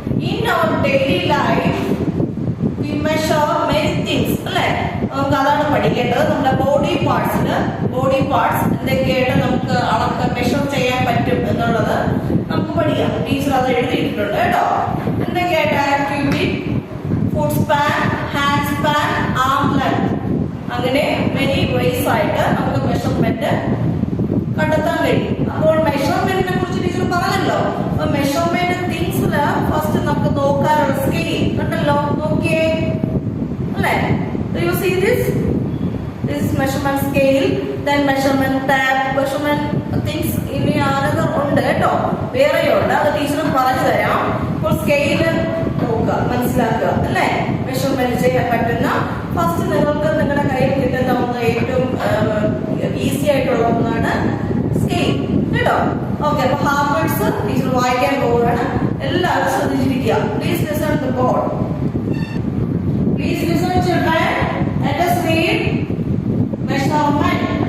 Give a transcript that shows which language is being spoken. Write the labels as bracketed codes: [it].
[en] In our daily life we measure many things അല്ലേ? [ml] നമുക്ക് അതാണ് പഠിക്കേണ്ടത്. നമ്മുടെ ബോഡി പാർട്സ് എന്തൊക്കെയായിട്ട് നമുക്ക് അളക്കാൻ മെഷർ ചെയ്യാൻ പറ്റും എന്നുള്ളത് നമുക്ക് പഠിക്കാം. ടീച്ചർ അത് എഴുതിയിട്ടുണ്ട് കേട്ടോ. എന്തൊക്കെയായിട്ട് activity? Food span, hand span, ആം ലെങ്ത്, അങ്ങനെ [en] many ways [ml] ആയിട്ട് നമുക്ക് മെഷർമെന്റ് കണ്ടെത്താൻ കഴിയും. അപ്പോൾ മെഷർമെന്റിനെ കുറിച്ച് ടീച്ചർ പറഞ്ഞല്ലോ. അപ്പൊ മെഷർമെന്റ് തിങ്സിൽ ഫസ്റ്റ് നമുക്ക് നോക്കാനുള്ള സ്കെയിൽ കണ്ടല്ലോ, നോക്കിയേ അല്ലേ? [en] you see this measurement scale, then measurement tape, measurement things [ml] ഇനി ആരൊക്കെ ഉണ്ട് കേട്ടോ, വേറെയുണ്ട്, അത് ടീച്ചർ പറഞ്ഞു തരാം. അപ്പോൾ സ്കെയില് നോക്കുക, മനസ്സിലാക്കുക അല്ലേ? മെഷർമെന്റ് ചെയ്യാൻ പറ്റുന്ന ഫസ്റ്റ് നിങ്ങൾക്ക് നിങ്ങളുടെ കയ്യിൽ കിട്ടുന്ന ഒന്ന് ഏറ്റവും ഈസി ആയിട്ടുള്ള ഒന്നാണ് സ്കെയിൽ കേട്ടോ. ഓക്കെ, അപ്പൊ ഹാർവേഡ്സ് ടീച്ചർ വായിക്കാൻ പോവുകയാണ്. എല്ലാവരും ശ്രദ്ധിച്ചിരിക്കുക. [en] Please listen the board. Please listen children. Let us read measurement.